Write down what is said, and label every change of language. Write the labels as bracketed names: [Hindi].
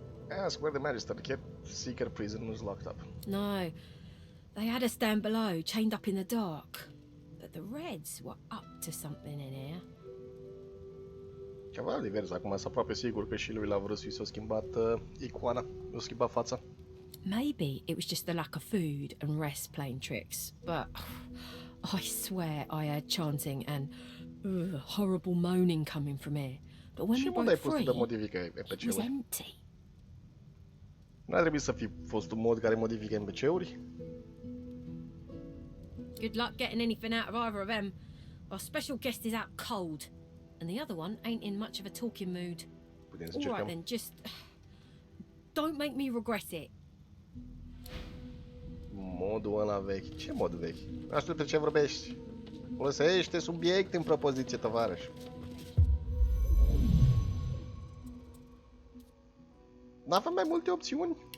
[English] Ask where the Magister kept Seeker prisoners locked up. No, they had us down below, chained up in the dark. But the Reds were up to something in here. [Romanian] Ceva divers, acum sunt aproape sigur că și lui Lavrsss-ul s-a schimbat icoana, s-a schimbat fața. [English] Maybe it was just the lack of food and rest playing tricks, but I swear I heard chanting and horrible moaning coming from here. But when we broke free, it was empty. [Romanian] N-ar trebui să fi fost un mod care modifică NPC-uri? [English] Good luck getting anything out of either of them. Our special guest is out cold, and the other one ain't in much of a talking mood. All right then, just don't make me regret it. [Romanian] Modul ăla vechi. Ce mod vechi? Nu știu despre ce vorbești. Folosește subiect în propoziție, tovarăș. N-avem mai multe opțiuni?